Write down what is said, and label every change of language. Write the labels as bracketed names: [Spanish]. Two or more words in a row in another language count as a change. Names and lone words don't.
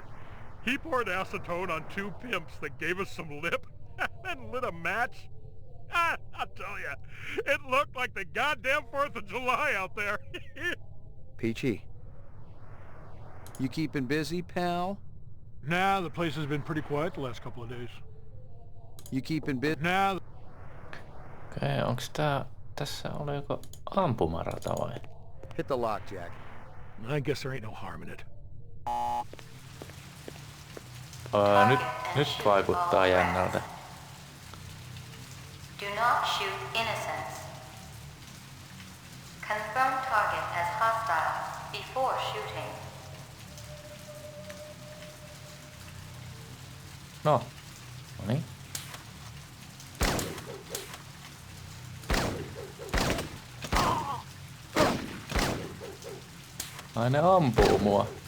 [English] He poured acetone on 2 pimps that gave us some lip and lit a match. I'll tell you, it looked like the goddamn 4th of July out there. Peachy. You keeping busy, pal? Nah, the place has been pretty quiet the last couple of days. You keeping busy? Nah. [Finnish] Okei, onks tässä oliko ampumarata vai? [English] Hit the lock, Jack. I guess there ain't no harm in it. [Finnish] Nyt vaikuttaa jännältä. [English] Do not shoot innocents. Confirm target as hostile before shooting. [Finnish] Noniin. Ai ne ampuu mua.